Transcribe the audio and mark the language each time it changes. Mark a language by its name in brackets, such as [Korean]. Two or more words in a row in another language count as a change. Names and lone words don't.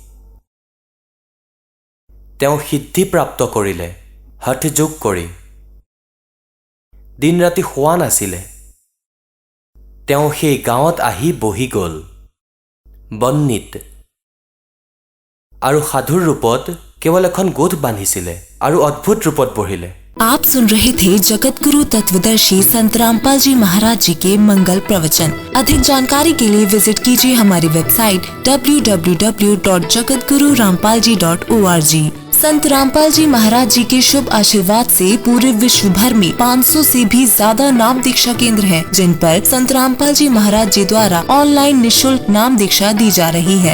[Assamese] তেওঁ সিদ্ধি প্ৰাপ্ত কৰিলে হঠ যোগ কৰি। দিন ৰাতি শোৱা নাছিলে। তেওঁ সেই গাঁৱত আহি বহি গ'ল বন্নীত। আৰু সাধুৰ ৰূপত কেৱল এখন গোঠ বান্ধিছিলে আৰু অদ্ভুত ৰূপত বহিলে। [Hindi] आप सुन रहे थे जगत गुरु तत्वदर्शी संत रामपाल जी महाराज जी के मंगल प्रवचन। अधिक जानकारी के लिए विजिट कीजिए हमारी वेबसाइट www.jagatgururampalji.org। संत रामपाल जी महाराज जी के शुभ आशीर्वाद से पूरे विश्व भर में 500 से भी ज्यादा नाम दीक्षा केंद्र हैं, जिन पर संत रामपाल जी महाराज जी द्वारा ऑनलाइन निशुल्क नाम दीक्षा दी जा रही है।